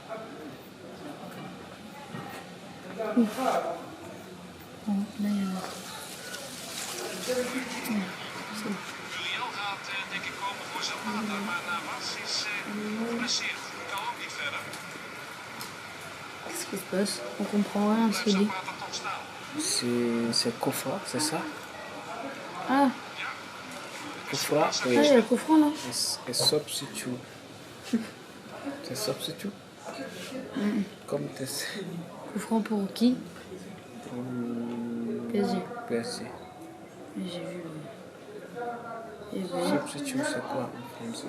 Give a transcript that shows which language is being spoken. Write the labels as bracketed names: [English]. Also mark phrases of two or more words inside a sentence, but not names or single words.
[French] Bon, là, il y en a. [Dutch] Uriel gaat denk ik komen voor Zapata, maar Navas is geblesseerd. Kan ook niet verder. [French] Qu'est-ce qui se passe? On comprend rien à ce qu'il dit. C'est Kofra, c'est ça? Ah, Kofra, oui. il y a le coffre là. Et substitute. C'est substitute? Comme tu sais. Coffre pour qui? PSG. PSG. J'ai vu. Substitute, c'est quoi en français?